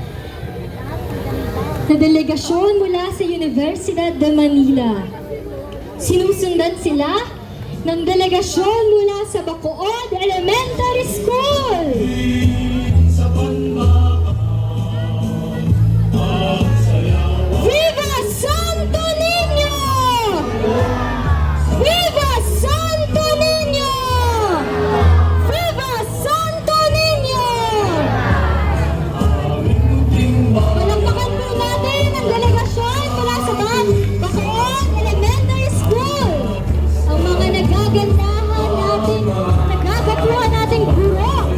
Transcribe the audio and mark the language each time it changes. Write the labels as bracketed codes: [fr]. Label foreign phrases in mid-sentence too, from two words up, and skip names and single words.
[tl] na delegasyon mula sa Universidad de Manila. Sinusundan sila ng delegasyon mula sa Bacood Elementary School. Sa banbaan ang sayawan. Viva Santo Niño! Viva Santo Niño! Viva Santo Niño! Palakpakan po natin ang delegasyon mula sa Bacood Elementary School. Ang mga nagagandahan natin, nagagapuhan nating guro